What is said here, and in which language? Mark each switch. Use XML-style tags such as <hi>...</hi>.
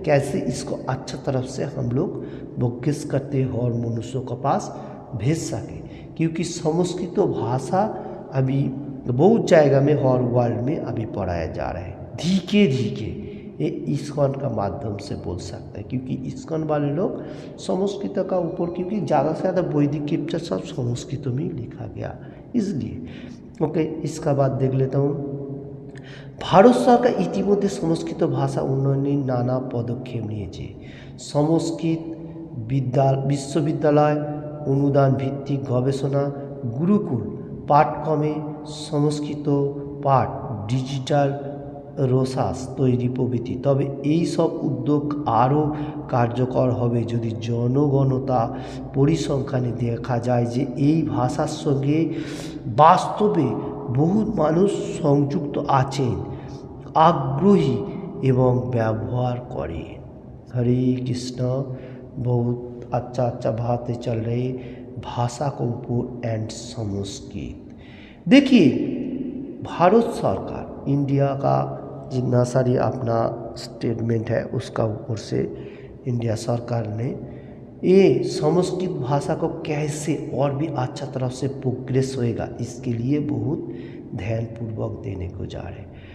<hi>कैसे इसको अच्छा तरफ से हम लोग प्रोग्रेस करते हर मनुष्यों के पास भेज सके, क्योंकि संस्कृत भाषा अभी बहुत जगह में हर वर्ल्ड में अभी पढ़ाया जा रहा है। धीरे धीरे ये इस्कॉन का माध्यम से बोल सकते हैं, क्योंकि इस्कॉन वाले लोग संस्कृत का ऊपर, क्योंकि ज़्यादा से ज़्यादा वैदिक स्क्रिप्चर सब संस्कृत में लिखा गया इसलिए। ओके, इसका बाद देख लेता हूँ।</hi> <bn>ভারত সরকার ইতিমধ্যে সংস্কৃত ভাষা উন্নয়নে নানা পদক্ষেপ নিয়েছে। সংস্কৃত বিশ্ববিদ্যালয়, অনুদান ভিত্তিক গবেষণা, গুরুকুল পাঠক্রমে সংস্কৃত পাঠ, ডিজিটাল রসাস তৈরি প্রভৃতি। তবে এই সব উদ্যোগ আরও কার্যকর হবে যদি জনগণতা পরিসংখ্যানে দেখা যায় যে এই ভাষার সঙ্গে বাস্তবে বহু মানুষ সংযুক্ত আছেন, আগ্রহী এবং ব্যবহার করে।</bn> <hi>हरे कृष्ण। बहुत अच्छा अच्छा बातें चल रही भाषा को ऊपर एंड संस्कृत। देखिए, भारत सरकार इंडिया का जितना सारी अपना स्टेटमेंट है उसका ऊपर से इंडिया सरकार ने ये संस्कृत भाषा को कैसे और भी अच्छा तरफ से प्रोग्रेस होएगा इसके लिए बहुत ध्यानपूर्वक देने को जा रहे हैं।</hi>